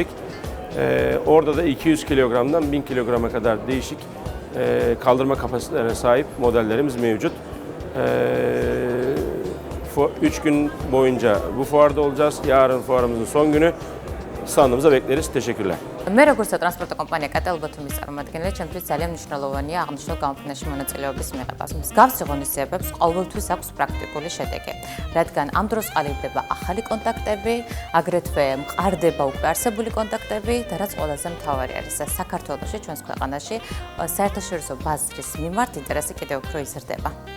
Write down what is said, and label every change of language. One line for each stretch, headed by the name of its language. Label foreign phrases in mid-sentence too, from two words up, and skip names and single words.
Turkish: Orada da 200 kilogramdan 1000 kilograma kadar değişik kaldırma kapasitelerine sahip modellerimiz mevcut. 3 gün boyunca bu fuarda olacağız. Yarın fuarımızın son günü. Standımıza bekleriz. Teşekkürler.
Georgian: მე როგორც ტრანსპორტო კომპანია კატელ ბათუმის წარმომადგენელი, ჩემთვის ძალიან მნიშვნელოვანია აღნიშნულ გამოფენაში მონაწილეობის მიღებას. მსგავსი ღონისძიებებს ყოველთვის აქვს პრაქტიკული შედეგი, რადგან ამ დროს ყალიბდება ახალი კონტაქტები, აგრეთვე მყარდება უკვე არსებული კონტაქტები და რაც ყველაზე მთავარი არის, საქართველოში, ჩვენს ქვეყანაში საერთაშორისო ბაზრის მიმართ ინტერესი კიდევ უფრო იზრდება.